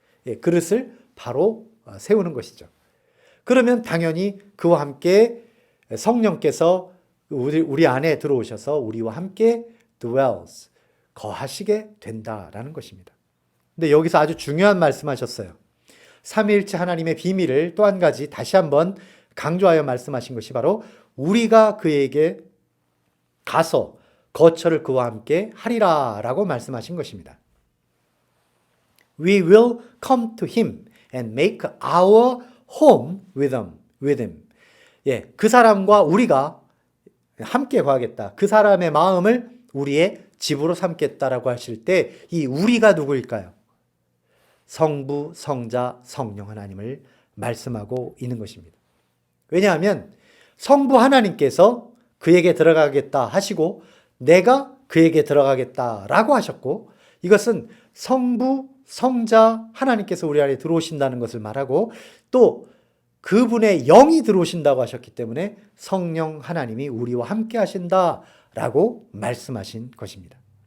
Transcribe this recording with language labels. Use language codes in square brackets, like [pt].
[ko] 예, 그릇을 바로 세우는 것이죠. 그러면 당연히 그와 함께 성령께서 우리 안에 들어오셔서 우리와 함께 dwells, 거하시게 된다라는 것입니다. 근데 여기서 아주 중요한 말씀하셨어요. 삼위일체 하나님의 비밀을 또 한 가지 다시 한번 강조하여 말씀하신 것이 바로 우리가 그에게 가서 거처를 그와 함께 하리라 라고 말씀하신 것입니다. [en] We will come to him and make our home with him. [ko] 예, 그 사람과 우리가 함께 거하겠다. 그 사람의 마음을 우리의 집으로 삼겠다라고 하실 때 이 우리가 누구일까요? 성부, 성자, 성령 하나님을 말씀하고 있는 것입니다. 왜냐하면 성부 하나님께서 그에게 들어가겠다 하시고 내가 그에게 들어가겠다라고 하셨고 이것은 성부, 성자 하나님께서 우리 안에 들어오신다는 것을 말하고 또 그분의 영이 들어오신다고 하셨기 때문에 성령 하나님이 우리와 함께 하신다라고 말씀하신 것입니다.